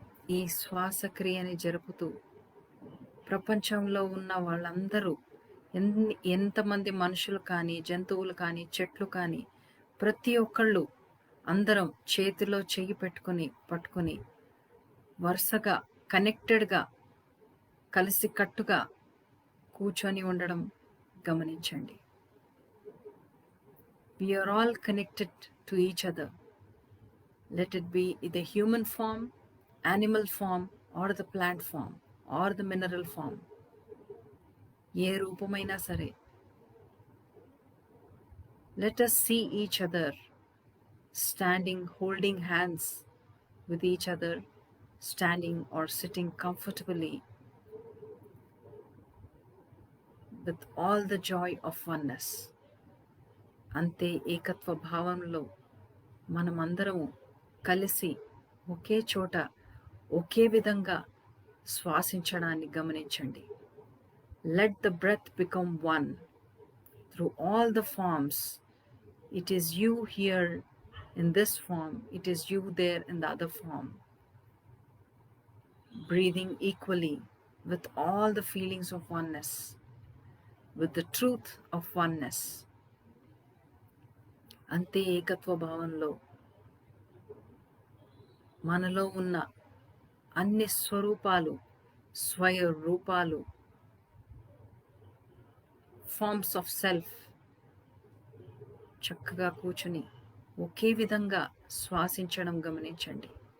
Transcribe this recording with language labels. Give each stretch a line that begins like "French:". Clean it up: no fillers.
Telugu: ఈ శ్వాసక్రియని జరుపుతూ ప్రపంచంలో ఉన్న వాళ్ళందరూ ఎంతమంది మనుషులు కానీ, జంతువులు కానీ, చెట్లు కానీ, ప్రతి ఒక్కళ్ళు అందరం చేతిలో చెయ్యి పట్టుకుని వరుసగా కనెక్టెడ్గా కలిసికట్టుగా కూర్చొని ఉండడం గమనించండి.
English: We are all connected to each other. Let it be the human form, animal form, or the plant form, or the mineral form.
Telugu: ఏ రూపమైనా సరే.
English: Let us see each other standing, holding hands with each other, standing or sitting comfortably with all the joy of oneness.
Telugu: అంతే ఏకత్వ భావంలో మనమందరము కలిసి ఒకే చోట ఒకే విధంగా శ్వాసించడాన్ని గమనించండి.
English: Let the breath become one through all the forms. It is you here in this form, it is you there in the other form. Breathing equally with all the feelings of oneness, with the truth of oneness.
Telugu: అంతే ఏకత్వ భావంలో మనలో ఉన్న అన్ని స్వరూపాలు, స్వయ రూపాలు,
English: forms of self
Telugu: చక్కగా కూర్చుని ఒకే విధంగా శ్వాసించడం గమనించండి.